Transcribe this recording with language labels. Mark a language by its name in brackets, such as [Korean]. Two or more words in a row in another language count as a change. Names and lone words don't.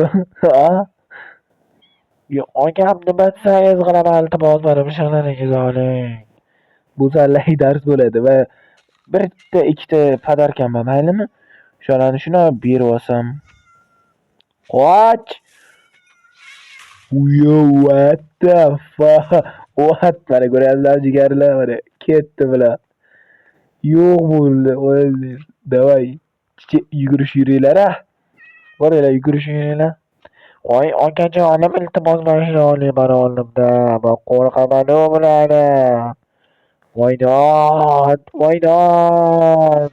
[Uzbek] Ha? Yo, akam nima desangiz qilaman, iltimos berib shig'laringizni oling. Bu sallai dars bo'ladi va bitta ikkita podarkam bor, maylimi? O'shalarni shuni berib olsam. Qoch! [English] Yo, what the fuck? What? [Uzbek] Mana ko'ryapsizlar jigarlar, mana ketdi bular. Yo'q bo'ldi, o'ldi. Davay. Yugurish yuringlar, a. Boringlar, yugurish yuringlar. Voy akajonim, iltimos berishni oling mana oldimda. Men qo'rqaman bulardan. Voydod, voydod.